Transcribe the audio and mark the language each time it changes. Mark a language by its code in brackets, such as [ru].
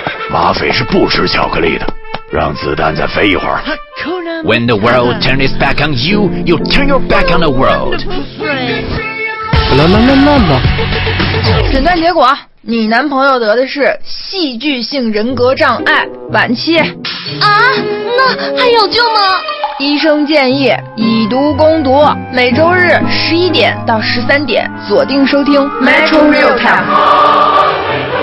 [zh] 马匪是不吃巧克力的，让子弹再飞一会儿。 [en] When the world turns its back on you, you turn your back on the world. 啦啦啦啦啦！ [zh] 诊断结果，你男朋友得的是戏剧性人格障碍晚期。啊，那还有救吗？医生建议以毒攻毒，每周日11点到13点锁定收听 Metro Real Time。